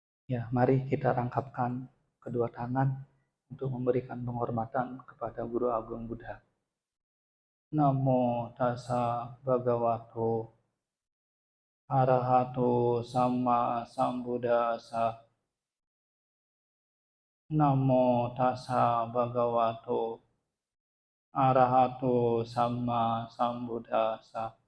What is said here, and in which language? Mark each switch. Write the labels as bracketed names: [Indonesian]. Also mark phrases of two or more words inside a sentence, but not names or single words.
[Indonesian] Ya, mari kita rangkapkan kedua tangan untuk memberikan penghormatan kepada Guru Agung Buddha. [Pali] Namo tassa bhagavato arahato sama sambuddhassa. Namo tassa bhagavato arahato sama sambuddhassa.